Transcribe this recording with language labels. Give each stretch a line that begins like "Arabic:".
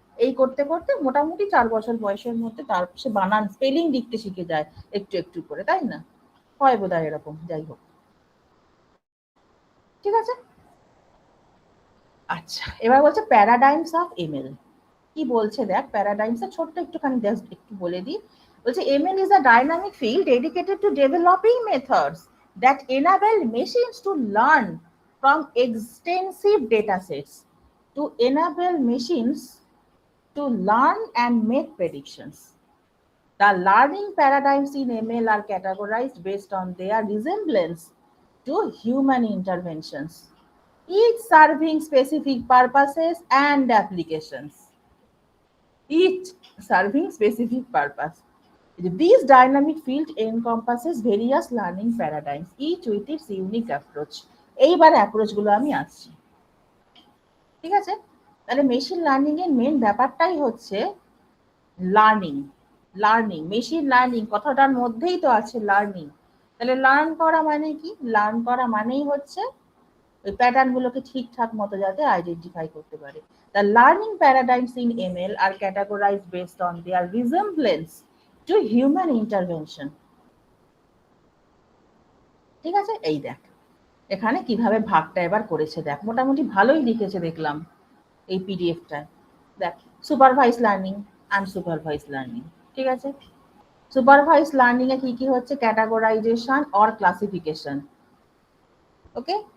Bangla: এই করতে করতে মোটামুটি 4 বছর বয়সের মধ্যে তার সে বানান স্পেলিং লিখতে শিখে যায় একটু একটু করে, তাই না? হয় বোধহয় এরকম, যাই হোক, ঠিক আছে। আচ্ছা, এবার বলছে
English: Paradigms of ML.
Bangla: কি বলছে দেখ, প্যারাডাইমস ছোট্ট একটুখানি জাস্ট একটু বলে দিই।
English: বলছে ML is a dynamic field dedicated to developing methods that enable machines to learn from extensive data sets, to enable machines to learn and make predictions. The learning paradigms in ML are categorized based on their resemblance to human interventions, each serving specific purposes and applications. Each serving specific purpose. This dynamic field encompasses various learning paradigms, each with its unique approach.
Bangla: এইবার approach গুলো আমি আসছি, ঠিক আছে? তাহলে machine learning এর main ব্যাপারটাই হচ্ছে লার্নিং। লার্নিং, মেশিন লার্নিং কথাটার মধ্যেই তো আছে লার্নিং। তাহলে লার্ন করা মানে কি? লার্ন করা মানেই হচ্ছে ওই প্যাটার্ন গুলোকে ঠিকঠাক মতো যাতে আইডেন্টিফাই করতে পারে।
English: The learning paradigms in ML are categorized based on their resemblance to human intervention.
Bangla: ঠিক আছে, এই দেখ এখানে কিভাবে ভাগটা এবার করেছে, দেখ মোটামুটি ভালোই লিখেছে দেখলাম এই পিডিএফটায়। দেখ, সুপারভাইজ লার্নিং, আনসুপারভাইজ লার্নিং, ঠিক আছে। সুপারভাইজ লার্নিং এ কি কি হচ্ছে? Categorisation or classification, okay.